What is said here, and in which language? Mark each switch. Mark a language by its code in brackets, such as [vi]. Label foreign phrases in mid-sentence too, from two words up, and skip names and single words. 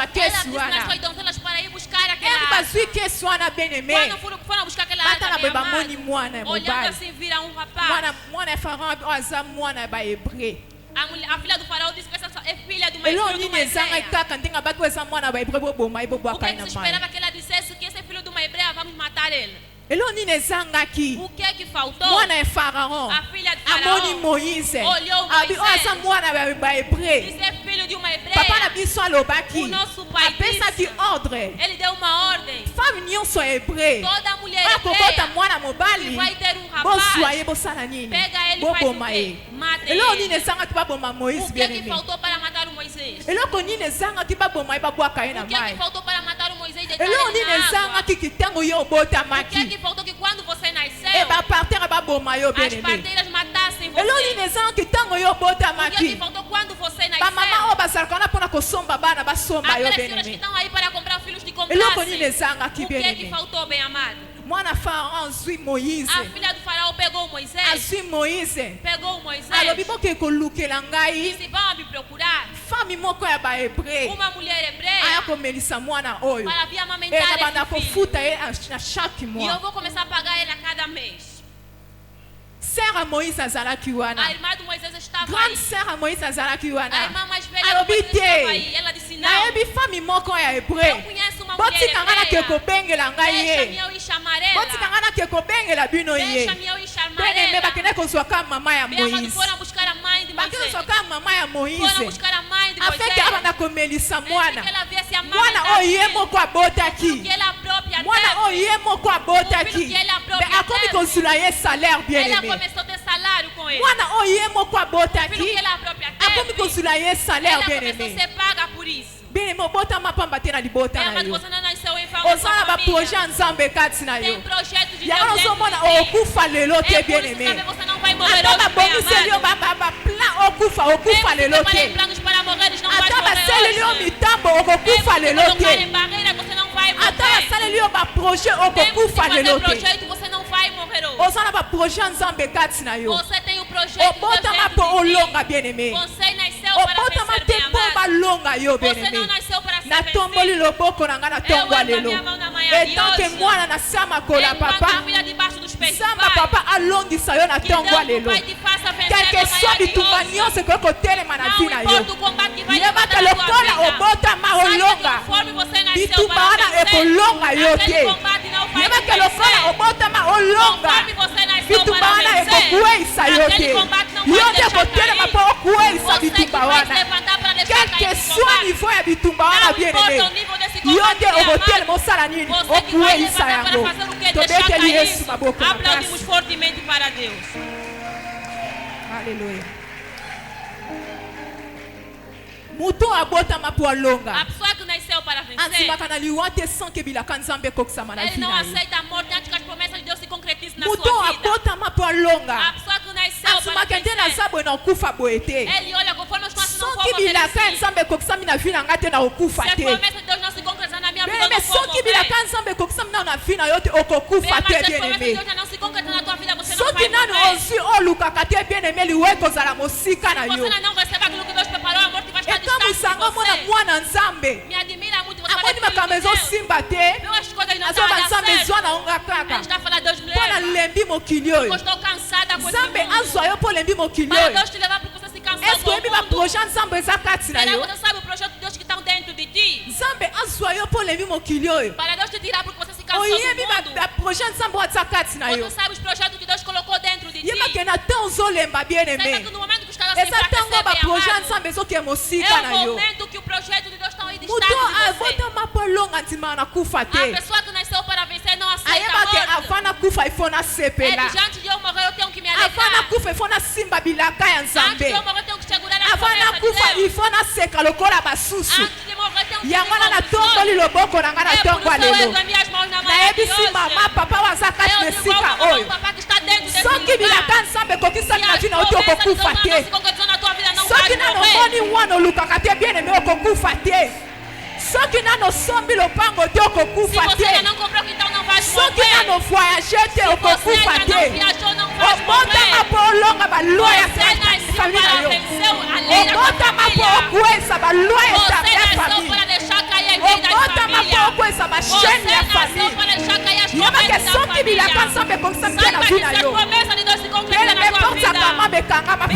[pt] Ela [ln] kesi [pt] disse nas suas [ln] wana. [pt] donzelas para ir buscar [ln] eri [pt] aquela água. [ln] bazwi kesi wana [fr] bien aimé. [pt] Quando foram buscar aquela [ln] bata na [pt] água, [ln] boye [pt] bem [ln] bamoni [pt] amado, [ln] mwana ya [pt] olhando [ln] mobali. [pt] assim, vira um rapaz. [ln] mwana ya Pharaon oyo aza mwana ya bahebre. [pt] A filha do faraó disse que essa é filha de uma [ln] eloko [pt] filho de [ln] nini [pt] uma [ln] ezangai [pt] hebreia. [ln] kaka ndenge baki oyo eza mwana ya bahebre boboma ye [pt] O [ln] bobwaka [pt] que, [ln] ye [pt] que [ln] na [pt] se [ln] mai. [pt] esperava que ela dissesse que esse é filho de uma hebreia, vamos matar ele? [ln] eloko nini ezangaki [pt] O que é que faltou? [ln] mwana ya Pharaon [pt] A filha de [ln] amoni [pt] faraó Moïse olhou [ln] abi oyo [pt] Moisés. [ln] aza mwana ya bahebre. [pt] disse é filho de uma [ln] papa na [pt] hebreia. [ln] biso alobaki [pt] O nosso pai [ln] apesaki [pt] disse. ordre Ele deu uma ordem. [ln] femme nyonso ya hebre [pt] Toda mulher [ln] oyo akobota [pt] hebreia [ln] mwana mobali [pt] vai ter um [ln] boswa [pt] rapaz. [ln] ye bosala nini [pt] Pega ele e faz o [ln] boboma [pt] quê? [ln] ye [pt] Mata [ln] eloko nini [pt] ele. [ln] ezangaki baboma Moïse [pt] O que bien é que aimé. faltou para matar o Moisés? [ln] eloko nini ezangaki baboma ye babwaka ye na [pt] O que é que [ln] mai. [pt] faltou para matar o Moisés e deitar [ln] eloko [pt] ele [ln] nini [pt] na água? [ln] ezangaki kitango yo [pt] O que é [ln] obotamaki [pt] que faltou que quando você e nasceu, [ln] bapartere baboma yo bien [pt] as aimé. parteiras matassem [ln] eloko [pt] você? [ln] nini ezangaki ntango yo [pt] O que é que [ln] obotamaki [pt] faltou quando você [ln] bamama [pt] nasceu? [ln] oyo bazalaka wana mpona kosomba bana basomba yo [pt] Aquelas bien senhoras que aimé. estão aí para comprar filhos de [ln] eloko nini [pt] comprassem. [ln] ezangaki [pt] O que bien é que aimé. faltou, bem amado? [ln] mwana Pharaon azwi Moïse [pt] A filha do faraó pegou Moisés. [ln] azwi Moïse [pt] Pegou Moisés. [ln] alobi boke kolukela ngai [pt] Disse, vão me procurar [ln] fami moko ya bahebre [pt] uma mulher [ln] aya [pt] hebreia [ln] komelisa mwana oyo [pt] para vir e amamentar [ln] nabanda [pt] esse filho. [ln] kofuta ye na chaque [pt] E eu mois. vou começar a pagar ele a cada mês. [ln] sere ya Moïse azalaki [pt] A [ln] wana [pt] irmã de Moisés estava grande aí. [ln] sere ya Moïse azalaki [pt] A [ln] wana [pt] irmã mais velha de [ln] alobi [pt] Moisés estava [ln] te [pt] aí. Ela disse, não, [ln] nayebi fami moko ya [pt] eu [ln] hebre [pt] conheço uma mulher [ln] botika ngai nake [pt] hebreia. [ln] kobengela ngai [pt] Deixa-me [ln] ye [pt] eu ir chamar [ln] botika [pt] ela. [ln] ngai nake kobengela bino ye [pt] Deixa-me eu ir chamar [ln] bene me [pt] ela. [ln] bakende kozwaka mama ya [pt] Bem, amado, Moïse foram buscar a mãe de [ln] bakende [pt] Moisés. [ln] kozwaka mama ya [pt] Foram Moïse buscar a mãe de afin Moisés. [ln] ke abanda komelisa [pt] Desde [ln] mwana [pt] que ela viesse se a [ln] mwana [pt] amamentar [ln] oyo ye [pt] filho, [ln] moko abotaki [pt] que ela própria [ln] mwana [pt] teve. [ln] oyo ye moko abotaki [pt] que ela me própria [ln] akomi [pt] teve. [ln] kozula ye salaire bien [pt] Ela aimé começou a ter salário com ele. [ln] mwana oyo ye moko [pt] O filho [ln] abotaki [pt] que ela própria [ln] akomi [pt] teve, [ln] kozula ye salaire [pt] ela bien começou a aimé ser paga por isso. [fr] bien aimé [ln] obotama pamba te na libota na [pt] Mas [ln] yo [pt] você não nasceu em família. [ln] oza na baprojet ya nzambe kati na [pt] Tem [ln] yo [pt] projetos de [ln] yango [pt] Deus dentro [ln] nazomona [pt] de ti. [ln] okufa lelo te [pt] É bien por isso aimé que você não vai morrer [ln] ata [pt] hoje, bem [ln] babongiseli yo [pt] amado. [ln] baplan okufa lelo [pt] Mesmo se [ln] te [pt] tem planos para morrer, não vai [ln] ata [pt] morrer [ln] basaleli yo [pt] hoje. [ln] mitambo [pt] Mesmo [ln] okokufa [pt] se [ln] lelo [pt] colocar [ln] te [pt] em barreira, você não vai [ln] ata [pt] morrer. [ln] basaleli yo baprojet [pt] Mesmo se [ln] okokufa [pt] fazer [ln] lelo te [pt] projeto, você não vai morrer hoje. [ln] oza na baprojet ya nzambe kati na yo [pt] Você tem o projeto de Deus [ln] obotama mpo [pt] dentro de ti. [ln] olonga bien aimé [pt] Você nasceu para [ln] obotama [pt] vencer, [ln] te [pt] bem [ln] mpo [pt] amado. [ln] balonga yo bien [pt] Você não aimé nasceu para ser [ln] natomboli [pt] vencido. [ln] loboko na ngai na ntongo ya lelo etanke mwana na se ya makolo ya [pt] Enquanto papa filha debaixo dos pés do [ln] nzambe [pt] Pai, [ln] papa alongisa yo na [pt] que [ln] ntongo ya [pt] Deus, o [ln] lelo [pt] Pai, te faça vencer quelque essa soit manhã de [ln] bitumba [pt] hoje. [ln] nyonso ekoki kotelema na vi [pt] Não [ln] na yo [pt] importa o combate que vai levantar [ln] yebaka [pt] na tua [ln] lokola [pt] vida. [ln] obotama [pt] Saiba que [ln] olonga [pt] conforme você nasceu [ln] bitumba [pt] para [ln] wana [pt] vencer, [ln] ekolonga yo [pt] aquele [ln] te [pt] combate não vai te [ln] yebaka lokola [pt] vencer. [ln] obotama olonga [pt] Conforme você nasceu [ln] bitumba [pt] para [ln] wana [pt] vencer, [ln] ekokweyisa yo [pt] aquele [ln] te [pt] combate não [ln] yo [pt] vai [ln] te [pt] deixar [ln] kotelema [pt] cair. [ln] mpo okweyisa [pt] Você que [ln] bitumba [pt] vai se [ln] wana [pt] levantar para deixar quel cair que esse soit combate. [ln] niveau ya bitumba wana [pt] Não bien importa aimé o nível desse [ln] yo [pt] combate, [ln] te [pt] bem [ln] okotelema [pt] amado. [ln] osala nini [pt] Você que vai [ln] okweyisa [pt] levantar para [ln] yango [pt] fazer o que? Deixar [ln] tobeteli [pt] cair [ln] yesu [pt] isso. [ln] maboko na [pt] Aplaudimos [ln] kasi [pt] fortemente para Deus. [ln] Alléluia. Muto abotama mpo [pt] A [ln] alonga [pt] pessoa que nasceu para vencer, [ln] ansimaka na liwa te sanke bilaka nzambe ekokisama na [pt] ele [ln] vi [pt] não [ln] na ye [pt] aceita a morte antes que as promessas de Deus se concretizem na [ln] muto [pt] sua vida. [ln] abotama mpo [pt] A [ln] alonga [pt] pessoa que nasceu para [ln] ansimaka nde [pt] vencer, [ln] naza boye na okufa boye te [pt] ele olha conforme os passos não [ln] soki [pt] for [ln] bilaka ya [pt] obedecidos. [ln] nzambe ekokisami na vi na ngai te na okufa [pt] Se as [ln] te [pt] promessas de Deus não se concretizam na minha vida, eu bien-aimé não vou [ln] soki bilaka [pt] morrer. [ln] ya nzambe ekokisami nano na vi na yo te [pt] Bem, [ln] okokufa [pt] mas [ln] te [pt] se as promessas de bien-aimé Deus já não se concretizam na tua vida, você não [ln] soki [pt] vai [ln] nano [pt] morrer. [ln] ozwi olukaka te bien-aimé liwe ekozala mosika na [pt] Se você [ln] yo [pt] não recebe aquilo que Deus preparou, a morte vai estar distante [ln] ekamwisa [pt] de [ln] yango mona [pt] você. [ln] mwana nzambe [pt] Me admira muito você [ln] amoni [pt] falar [ln] makambo [pt] filho de Deus. [ln] ezosimba te [pt] Viu as coisas não [ln] azoba [pt] estão [ln] nzambe [pt] dando [ln] ezwa [pt] certo. [ln] na onga [pt] A [ln] kaka [pt] gente está falando, Deus me [ln] mpo [pt] leva. [ln] nalembi mokili [pt] Eu [ln] oyo [pt] estou cansada com esse [ln] nzambe [pt] mundo. [ln] azwa yo mpo olembi mokili [pt] Para [ln] oyo [pt] Deus te levar porque você se cansou [ln] eske [pt] com o [ln] oyebi [pt] mundo. [ln] baprojet ya nzambe eza kati na [pt] Será [ln] yo [pt] que você sabe o projeto de Deus que está dentro de ti? [ln] nzambe azwa yo mpo olembi mokili oyo [pt] Para Deus te tirar porque você se cansou [ln] oyebi [pt] do mundo. [ln] baprojet ya nzambe oyo aza kati na yo [pt] Você sabe os projetos que Deus colocou dentro de ti. [ln] yebake na ntan ozolemba bien [pt] Saiba aimé que no momento que está a se [ln] eza ntango [pt] enfraquecer, bem [ln] baprojet ya [pt] amado, [ln] nzambe ezokee mosika [pt] é [ln] na [pt] o [ln] yo [pt] momento que o projeto de Deus está aí distante [ln] moto [pt] de você. [ln] avotama mpo alonga ntima na kufa [pt] A [ln] te [pt] pessoa que nasceu para vencer não aceita a [ln] ayebake [pt] morte. [ln] ava na kufa ifo [pt] É [ln] nasepela [pt] diante antes de eu morrer eu tenho que me [ln] ava na [pt] alegrar. [ln] kufa ifo nasimba bilaka ya [pt] Antes de [ln] nzambe [pt] eu morrer eu tenho que segurar a [ln] ava na [pt] promessa de [ln] kufa [pt] Deus. [ln] ifo naseka lokola basusu [pt] Antes de morrer eu tenho que [ln] yango wana [pt] me [ln] natomboli loboko na ngai na [pt] É por [ln] ntongo [pt] isso [ln] ya [pt] eu [ln] lelo [pt] ergo minhas mãos na manhã de [ln] nayebisi [pt] hoje. [ln] mama papa oyo aza kati na [pt] Eu digo ao [ln] esika [pt] mamãe, [ln] oyo [pt] papá que está dentro desse [ln] soki [pt] lugar. [ln] bilaka nzambe ekokisami na vi na yo te [pt] Se as promessas de [ln] okokufa [pt] Deus não [ln] te [pt] se concretizam na tua vida, não [ln] soki [pt] vais [ln] nano [pt] morrer. [ln] omoni wana olukaka te [fr] bien aimé [ln] okokufa te soki nano osombi lopango te [pt] Se [ln] okokufa [pt] você ainda [ln] te [pt] não comprou, então não vais [ln] soki [pt] morrer. [ln] nano voyage te [pt] Se você [ln] okokufa [pt] ainda não [ln] te [pt] viajou, não vais [ln] obotama [pt] morrer. [ln] mpo olonga balwa ya [pt] Você nasceu [ln] famille na [pt] para [ln] yo [pt] vencer a lei da tua [ln] obotama mpo [pt] família. [ln] okwesa balwa ya [pt] Você [ln] ya [pt] nasceu famille para deixar cair as leis da [ln] obotama mpo [pt] família. [ln] okwesa [pt] Você [ln] bashene ya [pt] nasceu famille para deixar cair as [ln] yebake [pt] promessas da [ln] soki bilaka [pt] família. [ln] nzambe ekokisami te na [pt] Saiba [ln] vi [pt] que [ln] na [pt] se as [ln] yo [pt] promessas de Deus se concretizam bien na aimé tua [ln] porta kama [pt] vida. [ln] bekangama mpo